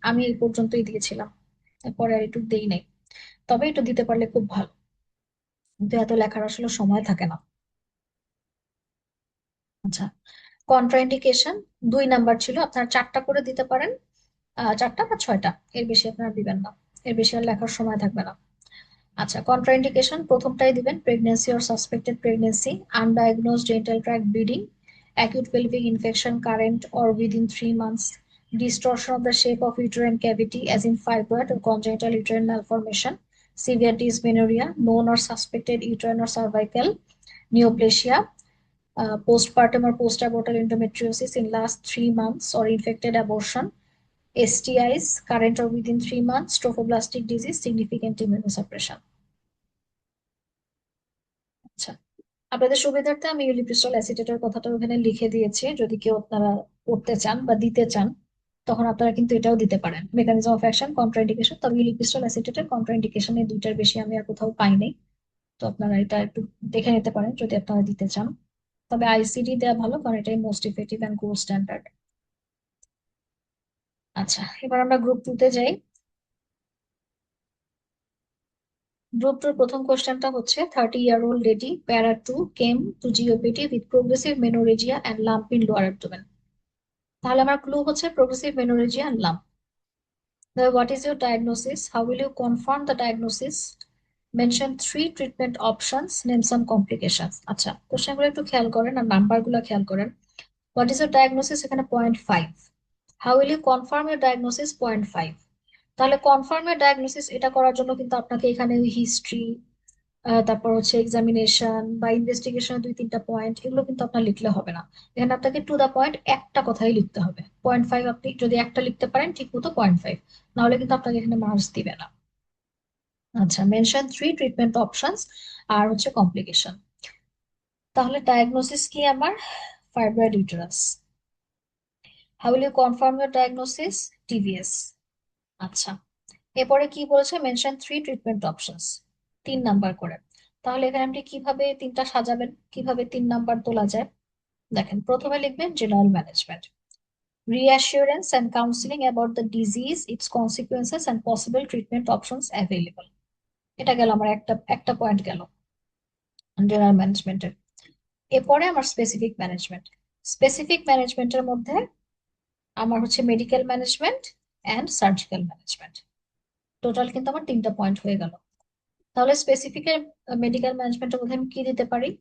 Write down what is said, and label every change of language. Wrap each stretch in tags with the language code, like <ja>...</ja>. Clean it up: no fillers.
<bn>আমি এই পর্যন্তই দিয়েছিলাম, এরপরে আর একটু দেই নাই, তবে একটু দিতে পারলে খুব ভালো, কিন্তু এত লেখার আসলে সময় থাকে না। আচ্ছা, কন্ট্রাইন্ডিকেশন 2 নাম্বার ছিল, আপনারা 4টা করে দিতে পারেন, 4টা বা 6টা, এর বেশি আপনারা দিবেন না, এর বেশি আর লেখার সময় থাকবে না। আচ্ছা, কন্ট্রাইন্ডিকেশন প্রথমটাই দিবেন,</bn> <en>Pregnancy or suspected pregnancy, undiagnosed genital tract bleeding, acute pelvic infection current or within 3 months, distortion of the shape of uterine cavity as in fibroid or congenital uterine malformation, severe dysmenorrhea, known or suspected uterine or cervical neoplasia, postpartum or post-abortal endometriosis in last 3 months or infected abortion, STIs current or within 3 months, trophoblastic disease, significant immunosuppression.</en> <bn>আচ্ছা, আপনাদের সুবিধার্থে আমি ইউলিপ্রিস্টল অ্যাসিটেটের কথাটা ওখানে লিখে দিয়েছি, যদি কেউ আপনারা করতে চান বা দিতে চান, তখন আপনারা কিন্তু এটাও দিতে পারেন, মেকানিজম অফ অ্যাকশন, কন্ট্রাইন্ডিকেশন। তবে ইউলিপ্রিস্টল অ্যাসিটেটের কন্ট্রাইন্ডিকেশন এই দুইটার বেশি আমি আর কোথাও পাইনি, তো আপনারা এটা একটু দেখে নিতে পারেন যদি আপনারা দিতে চান। তবে আইসিডি দেওয়া ভালো, কারণ এটাই</bn> <en>Most effective and gold standard.</en> <bn>আচ্ছা, এবার আমরা গ্রুপ 2-তে যাই। গ্রুপ 2-র প্রথম কোশ্চেনটা হচ্ছে,</bn> <en>30-year-old lady para 2 came to GOPD with progressive menorrhagia and lump in lower abdomen.</en> <bn>তাহলে আমার ক্লু হচ্ছে progressive menorrhagia and lump.</bn> <en>What is your diagnosis? How will you confirm the diagnosis? Mention 3 treatment options. Name some complications.</en> <bn>আচ্ছা, কোশ্চেনগুলো একটু খেয়াল করেন আর নাম্বারগুলো খেয়াল করেন।</bn> <en>What is your diagnosis?</en> <bn>এখানে</bn> <en>0.5। How will you confirm your diagnosis? 0.5।</en> <bn>তাহলে কনফার্ম এর ডায়াগনোসিস এটা করার জন্য কিন্তু আপনাকে এখানে হিস্ট্রি, তারপর হচ্ছে এক্সামিনেশন বা ইনভেস্টিগেশনের 2-3টা পয়েন্ট, এগুলো কিন্তু আপনার লিখলে হবে না। এখানে আপনাকে টু দা পয়েন্ট একটা কথাই লিখতে হবে। 0.5 আপনি যদি একটা লিখতে পারেন ঠিক মতো, 0.5, নাহলে কিন্তু আপনাকে এখানে মার্কস দিবে না। আচ্ছা, মেনশন 3 ট্রিটমেন্ট অপশনস আর হচ্ছে কমপ্লিকেশন। তাহলে ডায়াগনোসিস কি আমার? Fibroid uterus.</bn> <en>How will you confirm your diagnosis?</en> <bn>TVS. আচ্ছা, এরপরে কি বলেছে? মেনশন 3 ট্রিটমেন্ট অপশনস, 3 নাম্বার করে। তাহলে এখানে আপনি কিভাবে তিনটা সাজাবেন, কিভাবে 3 নাম্বার তোলা যায়? দেখেন, প্রথমে লিখবেন</bn> <en>General management, reassurance and counseling about the disease, its consequences and possible treatment options available।</en> <bn>এটা গেল আমার একটা একটা পয়েন্ট গেল জেনারেল ম্যানেজমেন্টের। এরপরে আমার স্পেসিফিক ম্যানেজমেন্ট। স্পেসিফিক ম্যানেজমেন্টের মধ্যে আমার হচ্ছে medical management and surgical management. Total কিন্তু আমার 3টা পয়েন্ট হয়ে গেল। তাহলে স্পেসিফিক মেডিকেল ম্যানেজমেন্টের মধ্যে আমি কি দিতে পারি?</bn>